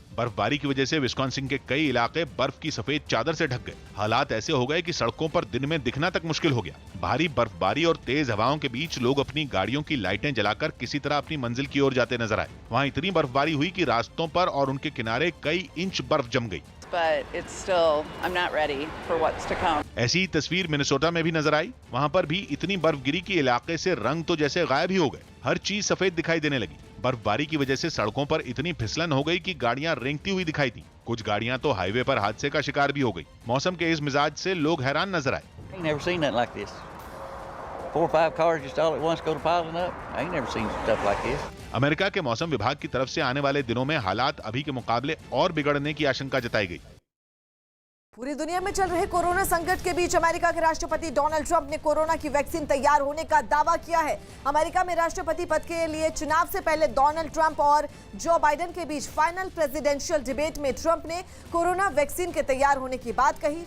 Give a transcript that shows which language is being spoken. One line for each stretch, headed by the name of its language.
Hindi: बर्फबारी की वजह से विस्कॉन्सिन के कई इलाके बर्फ की सफेद चादर से ढक गए। हालात ऐसे हो गए कि सड़कों पर दिन में दिखना तक मुश्किल हो गया। भारी बर्फबारी और तेज हवाओं के बीच लोग अपनी गाड़ियों की लाइटें जलाकर किसी तरह अपनी मंजिल की ओर जाते नजर आए। वहां इतनी बर्फबारी हुई कि रास्तों पर और उनके किनारे कई इंच बर्फ जम गई।
English: But it's still, I'm not ready for what's to come.
Hindi: ऐसी ही तस्वीर मिनेसोटा में भी नजर आई। वहां पर भी इतनी बर्फ गिरी कि इलाके से रंग तो जैसे गायब ही हो गए। हर चीज सफेद दिखाई देने लगी। बर्फबारी की वजह से सड़कों पर इतनी फिसलन हो गई कि गाड़ियां रेंगती हुई दिखाई दी। कुछ गाड़ियां तो हाईवे पर हादसे का शिकार भी हो गई। मौसम के इस मिजाज से लोग हैरान नजर आए।
English: I ain't never seen nothing like this. 4 or 5 cars just all at once go to piling up. I ain't never seen stuff like this.
Hindi: America के मौसम विभाग की तरफ से आने वाले दिनों में हालात अभी के मुकाबले और बिगड़ने की आशंका जताई गई। पूरी दुनिया में चल रहे कोरोना संकट के बीच अमेरिका के राष्ट्रपति डोनाल्ड ट्रंप ने कोरोना की वैक्सीन तैयार होने का दावा किया है। अमेरिका में राष्ट्रपति पद के लिए चुनाव से पहले डोनाल्ड ट्रंप और जो बाइडेन के बीच फाइनल प्रेसिडेंशियल डिबेट में ट्रंप ने कोरोना वैक्सीन के तैयार होने की बात कही।